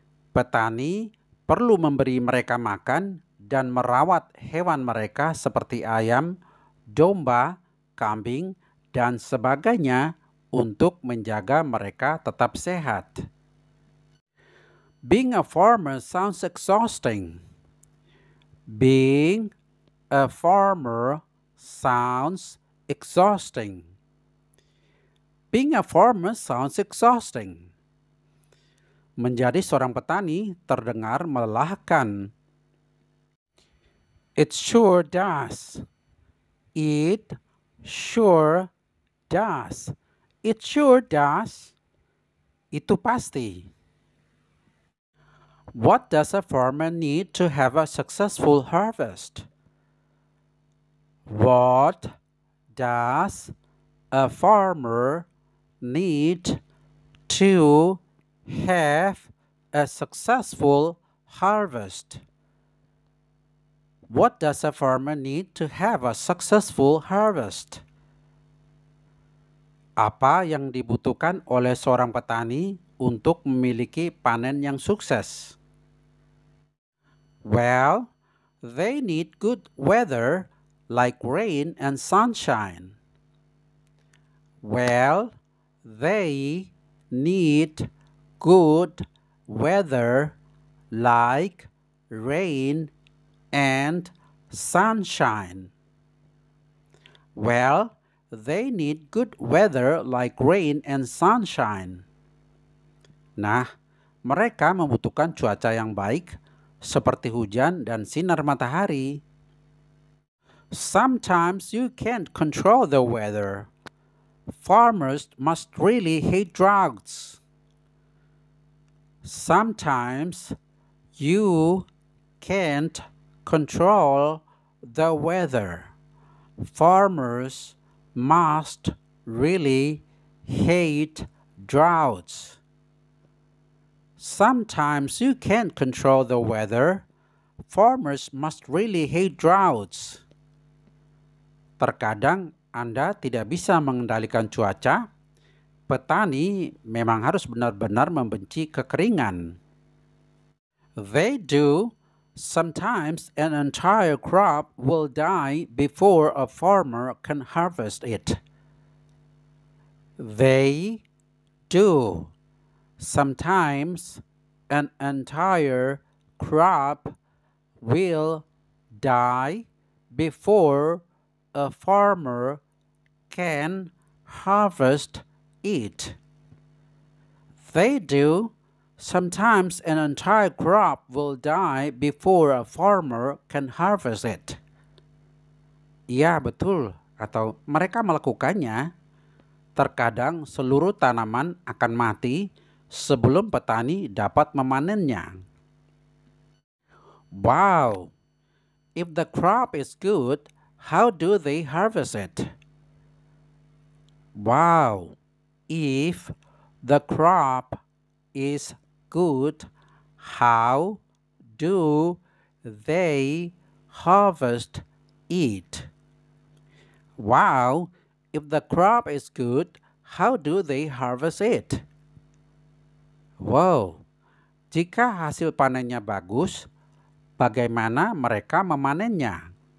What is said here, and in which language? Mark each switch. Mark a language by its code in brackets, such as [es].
[id] Petani perlu memberi mereka makan dan merawat hewan mereka seperti ayam, domba, kambing, dan sebagainya untuk menjaga mereka tetap sehat. [en] Being a farmer sounds exhausting. Being a farmer sounds exhausting. Being a farmer sounds exhausting. [id] Menjadi seorang petani terdengar melelahkan. [en] It sure does. It sure does. It sure does. [id] Itu pasti. [en] What does a farmer need to have a successful harvest? What does a farmer need to have a successful harvest? What does a farmer need to have a successful harvest? [id] Apa yang dibutuhkan oleh seorang petani untuk memiliki panen yang sukses? [en] Well, they need good weather like rain and sunshine. Well, they need good weather like rain and sunshine. Well, they need good weather like rain and sunshine. [id] Nah, mereka membutuhkan cuaca yang baik seperti hujan dan sinar matahari. [en] Sometimes you can't control the weather. Farmers must really hate droughts. Sometimes you can't control the weather. Farmers must really hate droughts. Sometimes you can't control the weather. Farmers must really hate droughts. [id] Terkadang Anda tidak bisa mengendalikan cuaca. Petani memang harus benar-benar membenci kekeringan. [en] They do. Sometimes an entire crop will die before a farmer can harvest it. They do. Sometimes an entire crop will die before a farmer can harvest it. They do. Sometimes an entire crop will die before a farmer can harvest it. [id] Iya, betul. Atau mereka melakukannya. Terkadang seluruh tanaman akan mati sebelum petani dapat memanennya. [en] Wow! If the crop is good, how do they harvest it? Wow! If the crop is good, how do they harvest it? Wow! If the crop is good, how do they harvest it? Wow! [id] Jika hasil panennya bagus, bagaimana mereka memanennya?